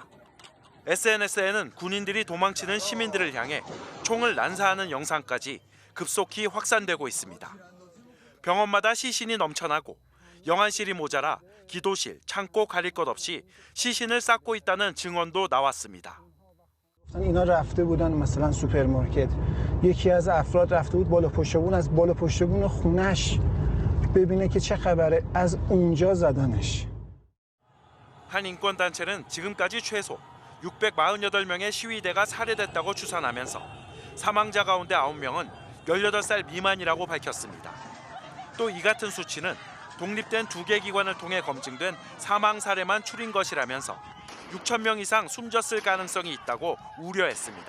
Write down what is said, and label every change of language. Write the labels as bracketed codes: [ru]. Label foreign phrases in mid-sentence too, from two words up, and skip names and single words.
[ko] SNS에는 군인들이 도망치는 시민들을 향해 총을 난사하는 영상까지 급속히 확산되고 있습니다. 병원마다 시신이 넘쳐나고 영안실이 모자라 기도실, 창고 가릴 것 없이 시신을 쌓고 있다는 증언도 나왔습니다. [fa] اینا رفته بودن مثلا سوپرمارکت یکی از افراد رفته بود بالا پشت بون از بالا پشت بون خونش ببینه که چه خبره از اونجا زدنش [ko] 한 인권단체는 지금까지 최소 648명의 시위대가 살해됐다고 추산하면서 사망자 가운데 9명은 18살 미만이라고 밝혔습니다. 또 이 같은 수치는 독립된 2개 기관을 통해 검증된 사망 사례만 추린 것이라면서 6,000명 이상 숨졌을 가능성이 있다고 우려했습니다.